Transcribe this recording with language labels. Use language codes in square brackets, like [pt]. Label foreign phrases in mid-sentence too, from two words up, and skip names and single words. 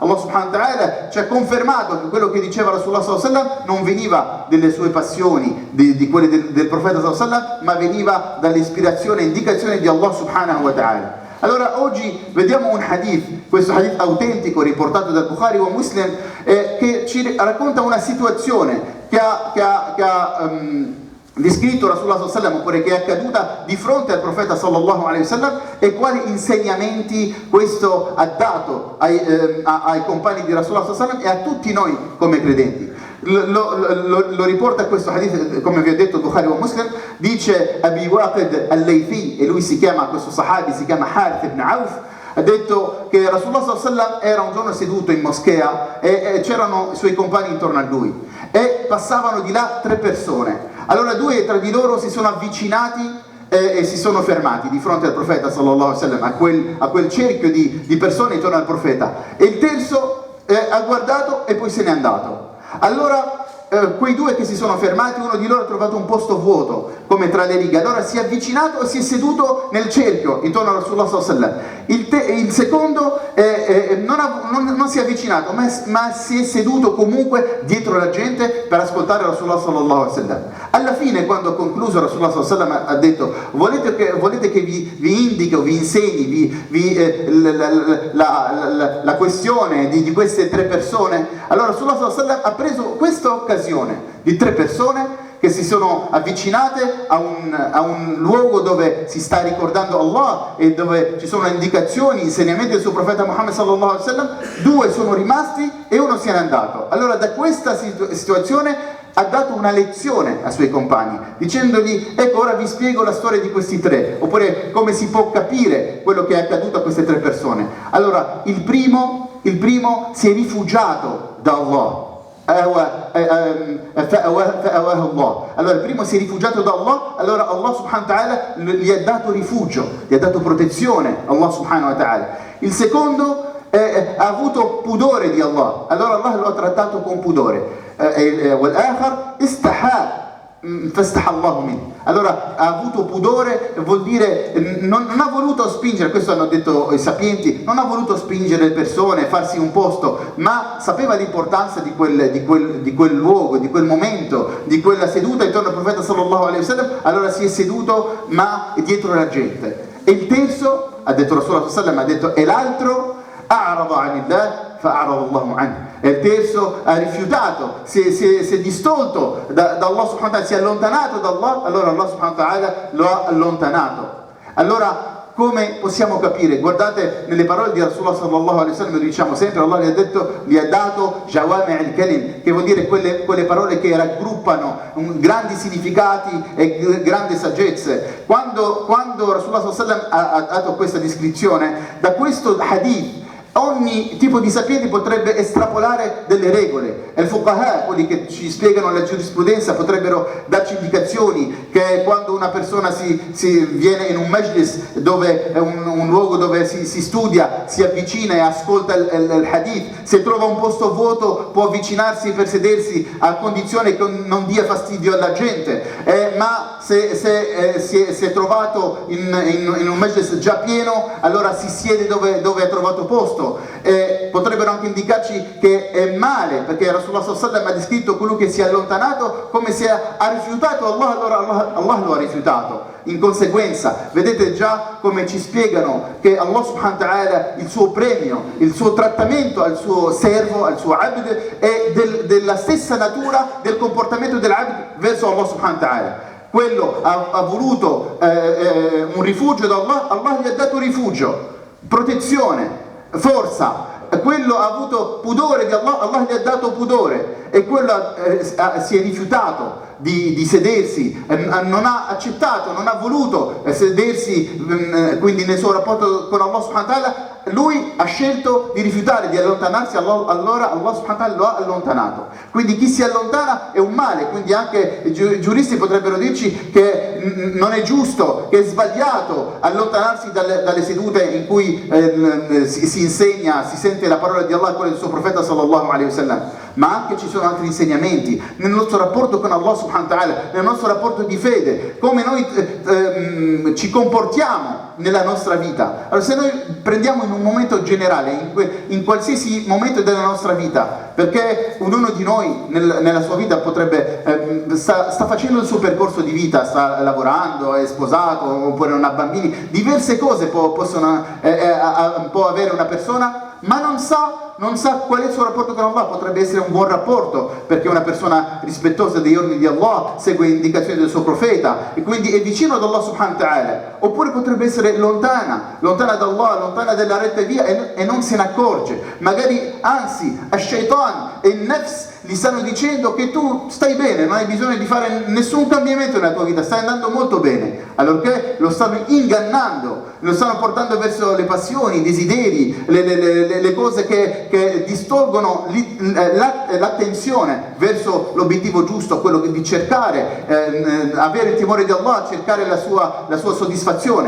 [it] Allah [ar] سبحانه وتعالى [it] ci ha confermato che quello che diceva [ar] رسول الله صلى الله عليه وسلم [it] non veniva delle sue passioni, di quelle del profeta [ar] صلى الله عليه وسلم, [it] ma veniva dall'ispirazione e indicazione di Allah [ar] سبحانه وتعالى. [it] Allora oggi vediamo un hadith, questo hadith autentico riportato dal Bukhari wa Muslim, che ci racconta una situazione che ha descritto [ar] رسول الله صلى الله عليه وسلم, [it] oppure che è accaduta di fronte al profeta [ar] صلى الله عليه وسلم, [it] e quali insegnamenti questo ha dato ai compagni di [ar] رسول الله صلى الله عليه وسلم [it] e a tutti noi come credenti. Lo riporta questo hadith, come vi ho detto, Bukhari wa Muslim. Dice Abi Waqid al-Laythi, e lui questo sahabi si chiama Harith ibn Auf, ha detto che [ar] رسول الله صلى الله عليه وسلم [it] era un giorno seduto in moschea e c'erano i suoi compagni intorno a lui, e passavano di là 3 persone. Allora 2 tra di loro si sono avvicinati e si sono fermati di fronte al profeta [ar] صلى الله عليه وسلم, [it] a quel cerchio di persone intorno al profeta, e il terzo ha guardato e poi se n'è andato. Allora quei 2 che si sono fermati, uno di loro ha trovato un posto vuoto come tra le righe, allora si è avvicinato e si è seduto nel cerchio intorno a [ar] رسول الله صلى الله عليه وسلم. [it] Il secondo non si è avvicinato, ma si è seduto comunque dietro la gente per ascoltare [ar] رسول الله صلى الله عليه وسلم. [it] Alla fine, quando ha concluso, [ar] رسول الله صلى الله عليه وسلم [it] ha detto: volete che vi indichi o vi insegni la questione di queste 3 persone? Allora [ar] رسول الله صلى الله عليه وسلم [it] ha preso questa occasione di 3 persone che si sono avvicinate a un luogo dove si sta ricordando Allah e dove ci sono indicazioni, insegnamenti del suo profeta Muhammad [ar] صلى الله عليه وسلم. [it] 2 sono rimasti e uno se n'è andato. Allora da questa situazione ha dato una lezione ai suoi compagni, dicendogli: ecco, ora vi spiego la storia di questi 3, oppure come si può capire quello che è accaduto a queste 3 persone. Allora il primo si è rifugiato da Allah. Allora il primo si è rifugiato da Allah, allora Allah [ar] سبحانه وتعالى [it] gli ha dato rifugio, gli ha dato protezione, Allah [ar] سبحانه وتعالى. [it] Il secondo ha avuto pudore di Allah, allora Allah lo ha trattato con pudore. [ar] والآخر استحى فاستحى الله من. [it] Allora ha avuto pudore, vuol dire non ha voluto spingere, questo hanno detto i sapienti, non ha voluto spingere le persone, farsi un posto, ma sapeva l'importanza di quel luogo, di quel momento, di quella seduta intorno al profeta [ar] صلى الله عليه وسلم. [it] Allora si è seduto ma dietro la gente. E il terzo, ha detto [ar] رسول الله صلى الله عليه وسلم, [it] ha detto, e l'altro [ar] أعرض عن الله فأعرض الله عنه. [it] E il terzo ha rifiutato, si è distolto da Allah [ar] سبحانه وتعالى, [it] si è allontanato da Allah, allora Allah [ar] سبحانه وتعالى [it] lo ha allontanato. Allora come possiamo capire? Guardate nelle parole di [ar] رسول الله صلى الله عليه وسلم, [it] diciamo sempre, Allah gli ha dato [ar] جوامع الكلم, [it] che vuol dire quelle parole che raggruppano grandi significati e grandi saggezze. Quando [ar] رسول الله صلى الله عليه وسلم [it] ha dato questa descrizione, da questo hadith ogni tipo di sapiente potrebbe estrapolare delle regole. E il fuqaha, quelli che ci spiegano la giurisprudenza, potrebbero darci indicazioni che quando una persona si viene in un majlis, dove è un luogo dove si studia, si avvicina e ascolta il hadith, se trova un posto vuoto può avvicinarsi per sedersi a condizione che non dia fastidio alla gente, ma se si è trovato in un majlis già pieno, allora si siede dove ha trovato posto. Potrebbero anche indicarci che è male, perché [ar] رسول الله صلى الله عليه وسلم [it] ha descritto quello che si è allontanato come se ha rifiutato Allah, allora Allah lo ha rifiutato. In conseguenza, vedete già come ci spiegano che Allah [ar] سبحانه وتعالى, [it] il suo premio, il suo trattamento al suo servo, al suo abd, è della stessa natura del comportamento dell'abd verso Allah [ar] سبحانه وتعالى. [it] Quello ha voluto un rifugio da Allah, Allah gli ha dato rifugio, protezione, forza. Quello ha avuto pudore di Allah, Allah gli ha dato pudore, e quello si è rifiutato di sedersi, non ha accettato, non ha voluto sedersi, quindi nel suo rapporto con Allah [ar] سبحانه وتعالى [it] lui ha scelto di rifiutare, di allontanarsi, allora Allah [ar] سبحانه وتعالى [it] lo ha allontanato. Quindi chi si allontana è un male, quindi anche i giuristi potrebbero dirci che non è giusto, che è sbagliato allontanarsi dalle sedute in cui si insegna, si sente la parola di Allah e quella del suo profeta [ar] صلى الله عليه وسلم. [it] Ma anche ci sono altri insegnamenti nel nostro rapporto con Allah [ar] سبحانه وتعالى, [it] nel nostro rapporto di fede, come noi ci comportiamo nella nostra vita. Allora, se noi prendiamo in un momento generale, in qualsiasi momento della nostra vita, perché ognuno di noi nella sua vita potrebbe sta facendo il suo percorso di vita, sta lavorando, è sposato oppure non ha bambini, diverse cose può avere una persona, ma non sa qual è il suo rapporto con Allah. Potrebbe essere un buon rapporto perché è una persona rispettosa degli ordini di Allah, segue le indicazioni del suo profeta e quindi è vicino ad Allah [ar] سبحانه وتعالى. [it] Oppure potrebbe essere lontana da Allah, lontana dalla retta via e non se ne accorge. Magari anzi, ash-shaytan e il nafs gli stanno dicendo che tu stai bene, non hai bisogno di fare nessun cambiamento nella tua vita, stai andando molto bene, allorché lo stanno ingannando, lo stanno portando verso le passioni, i desideri, le cose che distolgono l'attenzione verso l'obiettivo giusto, quello di cercare, avere il timore di Allah, cercare la sua soddisfazione.